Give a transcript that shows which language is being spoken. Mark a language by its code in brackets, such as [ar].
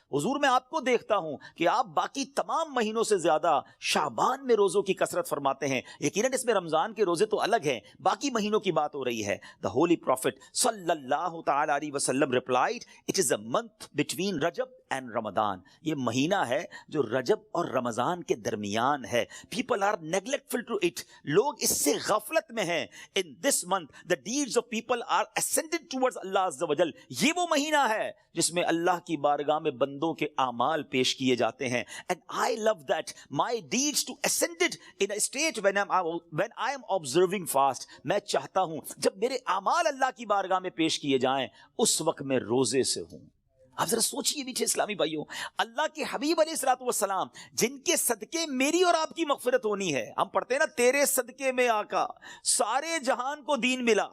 [ur] حضور میں آپ کو دیکھتا ہوں کہ آپ باقی تمام مہینوں سے زیادہ شعبان میں روزوں کی کثرت فرماتے ہیں۔ یقیناً اس میں رمضان کے روزے تو الگ ہیں، باقی مہینوں کی بات ہو رہی ہے۔ [en] The Holy Prophet صلی اللہ تعالی علیہ وسلم replied, it is a month between Rajab and Ramadan. [ur] یہ مہینہ ہے جو رجب اور رمضان کے درمیان ہے. [en] People are neglectful to it. [ur] لوگ اس سے غفلت میں ہیں. [en] In this month, the deeds of people are ascended towards Allah Azza wa Jal. [ur] یہ وہ مہینہ ہے جس میں اللہ کی بارگاہ میں بندوں کے اعمال پیش کیے جاتے ہیں. [en] And I love that. My deeds to ascended in a state when I am observing fast. [ur] میں چاہتا ہوں جب میرے اعمال اللہ کی بارگاہ میں پیش کیے جائیں اس وقت میں روزے سے ہوں. آپ ذرا سوچئے میٹھے اسلامی بھائیوں, اللہ کے حبیب علیہ الصلوۃ والسلام جن کے صدقے میری اور آپ کی مغفرت ہونی ہے. ہم پڑھتے ہیں نا, تیرے صدقے میں آقا سارے جہان کو دین ملا.